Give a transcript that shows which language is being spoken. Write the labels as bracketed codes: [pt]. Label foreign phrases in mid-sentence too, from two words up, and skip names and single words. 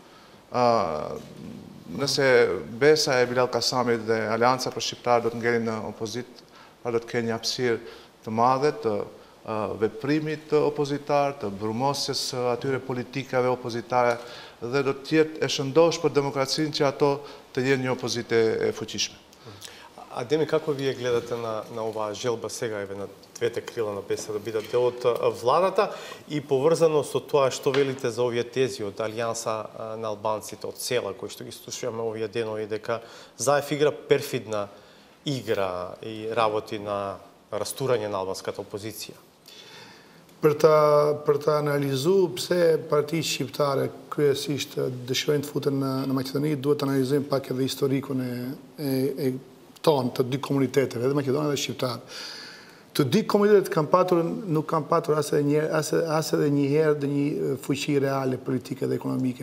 [sq] Nëse BES-a e Bilal Kasamit dhe Aleanca për Shqiptar do të ngelin në opozit, do të kenë një hapësirë të madhe të veprimit opozitar, të brumosjes atyre politikave opozitare dhe do të jetë e shëndosh për demokracinë që ato të jenë një opozite e fuqishme. Ademi, [mk] kako вие гледате на ова желба сега еве на двете крила на БЕС да бидат дел од владата и поврзано со тоа што велите за овие тези од Алијанса на албанците од села кои што ги слушуваме овие денови дека Заев игра перфидна игра и работи на растурање на албанската опозиција? [sq] Për ta analizuar pse partitë shqiptare kryesisht dëshirojnë të futen në Maqedoni, duhet të analizojmë pak edhe historikun e tonë të dy komuniteteve, edhe Maqedonia dhe Shqiptar. Të dy komunitetet nuk kanë patur as edhe një herë dhe një fuqi reale politike dhe ekonomike.